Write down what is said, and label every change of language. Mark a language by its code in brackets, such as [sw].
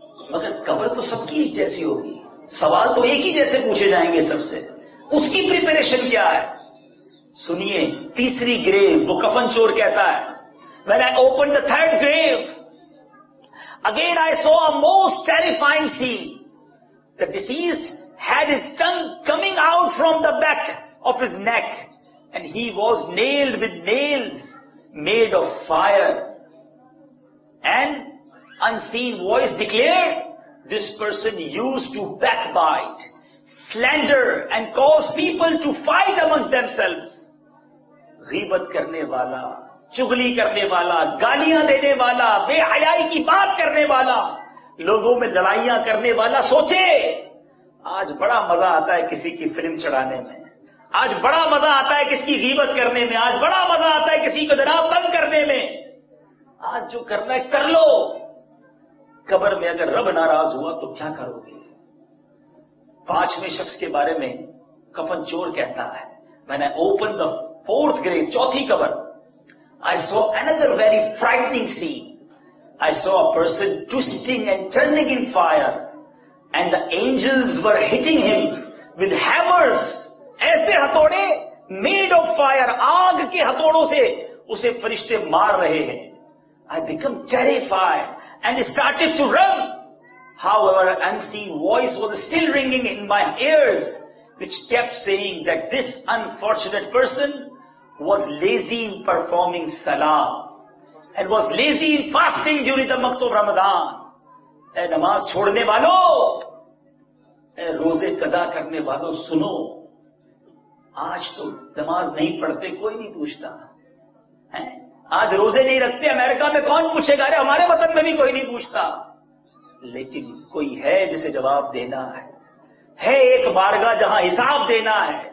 [ur] مگر قبر تو سب کی جیسی ہوگی، سوال تو ایک ہی جیسے پوچھے جائیں گے سب سے، اس کی پریپریشن کیا ہے؟ سنیے تیسری گریو، وہ کفن چور کہتا ہے [en] when I opened the third grave again I saw a most terrifying scene. The deceased had his tongue coming out from the back of his neck and he was nailed with nails made of fire. And unseen voice declared, this person used to backbite, slander and cause people to fight amongst themselves. [ur] غیبت کرنے والا، چغلی کرنے والا، گالیاں دینے والا، بے حیائی کی بات کرنے والا، لوگوں میں لڑائیاں کرنے والا. سوچے آج بڑا مزہ آتا ہے کسی کی فلم چڑھانے میں، آج بڑا مزہ آتا ہے کسی کی غیبت کرنے میں، آج بڑا مزہ آتا ہے کسی کو جناب تنگ کرنے میں. آج جو کرنا ہے کر لو، قبر میں اگر رب ناراض ہوا تو کیا کرو گے؟ پانچویں شخص کے بارے میں کفن چور کہتا ہے میں نے [en] open the fourth grave, [ur] چوتھی قبر. [en] I saw another very frightening scene. I saw a person twisting and turning in fire and the angels were hitting him with hammers. [ur] ایسے ہتھوڑے [en] made of fire، [ur] آگ کے ہتھوڑوں سے اسے فرشتے مار رہے ہیں. [en] I became terrified and started to run. However, an unseen voice was still ringing in my ears which kept saying that this unfortunate person was lazy in performing salah and was lazy in fasting during the month of Ramadan. [ur] اے نماز چھوڑنے والوں، اے روزے قضا کرنے والوں، سنو، آج تو نماز نہیں پڑھتے کوئی نہیں پوچھتا ہے، آج روزے نہیں رکھتے امریکہ میں کون پوچھے گا؟ ارے ہمارے وطن میں بھی کوئی نہیں پوچھتا، لیکن کوئی ہے جسے جواب دینا ہے ایک بارگاہ جہاں حساب دینا ہے.